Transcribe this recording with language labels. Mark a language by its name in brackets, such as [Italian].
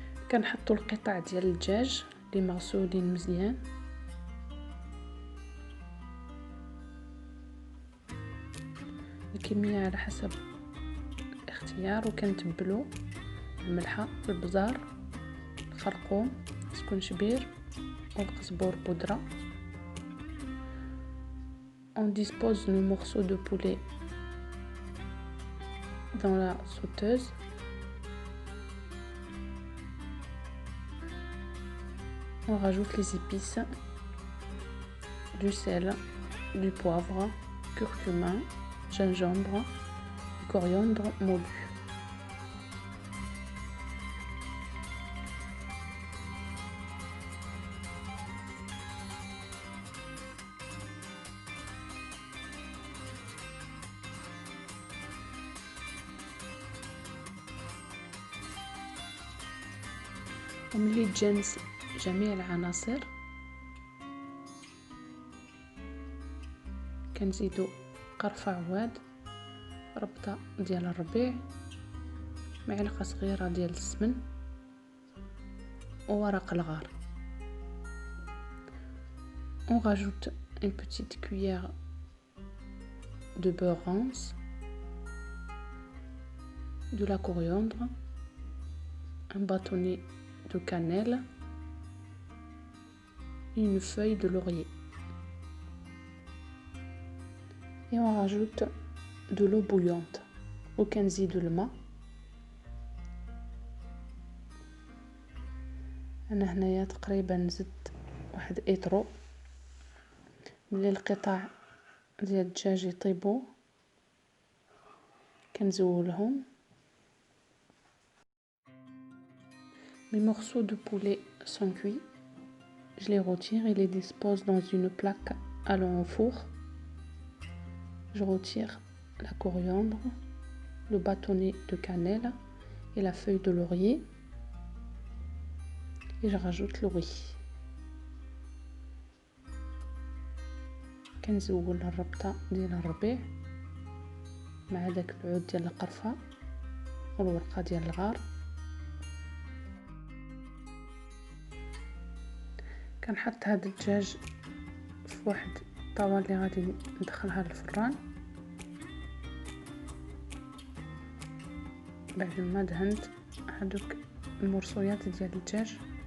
[Arabic] كنحطوا القطع ديال الدجاج اللي مغسولين مزيان، الكميه على حسب الاختيار، وكنتبلوا الملحه، البزار، الخرقوم، السكنجبير والقزبور بودره. [French] On dispose le morceau de poulet dans la sauteuse. On rajoute les épices, du sel, du poivre, curcuma, gingembre, du coriandre moulu. [Arabic] وملي تجانس جميع العناصر كنزيدو قرفة عواد، ربطة ديال الربيع، معلقة صغيرة ديال السمن وورق الغار. [French] On rajoute une petite cuillère de beurre rance, de la coriandre, un bâtonnet de cannelle, une feuille de laurier. Et on rajoute de l'eau bouillante. [Arabic] وكنزيدو الماء. انا هنايا تقريبا زدت 1 إطرو. ملي القطع ديال الدجاج يطيبوا كنزولهم. [French] Les morceaux de poulet sont cuits. Je les retire et les dispose dans une plaque allant au four. Je retire la coriandre, le bâtonnet de cannelle et la feuille de laurier et je rajoute le riz. [Arabic] كنزول الربطة ديال الربيع مع داك العود ديال القرفة والورقة ديال الغار. كنحط هاد الدجاج في واحد الطاوة اللي غادي ندخلها للفران بعد ما دهنت هادوك المرصويات ديال الدجاج.